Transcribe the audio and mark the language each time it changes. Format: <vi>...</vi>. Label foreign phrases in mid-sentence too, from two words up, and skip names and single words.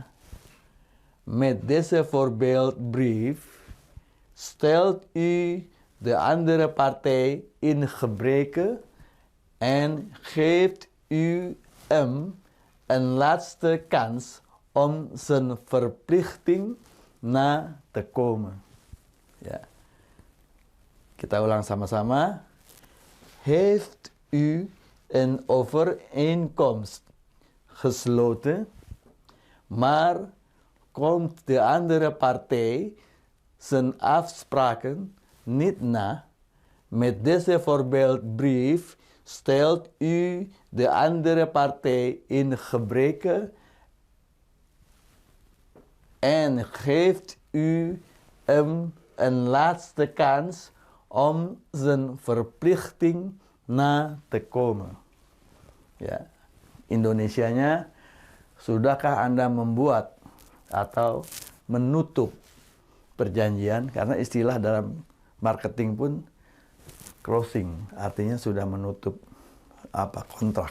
<nl>Met deze voorbeeldbrief stelt u de andere partij in gebreke en geeft u hem een laatste kans om zijn verplichting na te komen.</nl> <id>Ya. Kita ulang sama-sama.</id> <nl>Heeft u een overeenkomst gesloten, maar komt de andere partij zijn afspraken niet na? Met deze voorbeeldbrief stelt u de andere partij in gebreke en geeft u hem een laatste kans om zijn verplichting na te komen.</nl> <id>Ya, Indonesianya, sudahkah Anda membuat atau menutup perjanjian? Karena istilah dalam marketing pun closing, artinya sudah menutup kontrak.</id>